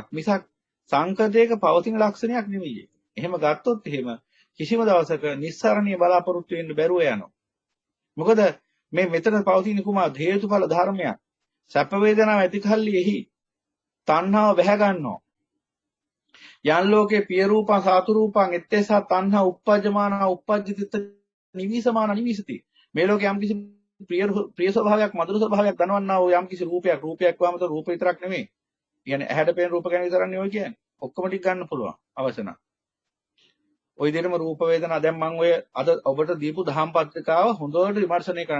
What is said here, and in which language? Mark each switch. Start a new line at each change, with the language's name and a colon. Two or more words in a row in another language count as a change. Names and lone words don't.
Sinhala: මිසක් සංකතයක පවතින ලක්ෂණයක් නෙවෙයි. එහෙම ගත්තොත් එහෙම කිසිම දවසක නිස්සාරණීය බලාපොරොත්තු වෙන්න බැරුව යනවා. මොකද මේ මෙතන පවතින කුමා හේතුඵල ධර්මයක්. සැප වේදනාව ඇති කල්ලි එහි තණ්හාව වැහ ගන්නවා.
Pali: යන් ලෝකේ පිය රූපං සාතු රූපං එත්තේසා තණ්හා උප්පජ්ජමාන උප්පජ්ජිත නිවිසමාන නිවිසති.
Sinhala: මේ ලෝකේ යම් කිසි ප්‍රිය ස්වභාවයක්, මధుර ස්වභාවයක් දනවන්නා වූ යම් කිසි රූපයක් වහම රූප විතරක් නෙමෙයි. කියන්නේ ඇහැට පේන රූප ගැන විතරක් නෙවෙයි කියන්නේ. ඔක්කොම ටික ගන්න පුළුවන් අවශ්‍ය නම්. ওই විදිහටම රූප වේදනා දැන් මම ඔය අද ඔබට දීපු දහම් පත්‍රිකාව හොඳට විමර්ශනය කරන්න.